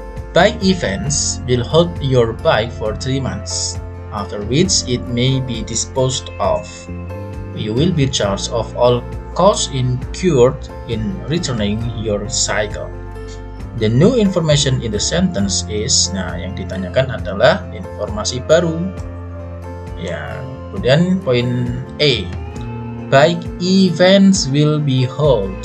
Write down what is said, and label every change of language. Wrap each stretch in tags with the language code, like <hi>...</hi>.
<en>Bike events will hold your bike for 3 months, after which it may be disposed of. You will be charged of all costs incurred in returning your cycle. The new information in the sentence is,</en> <id>yang ditanyakan adalah informasi baru. Ya, kemudian poin A.</id> <en>Bike events will be held.</en>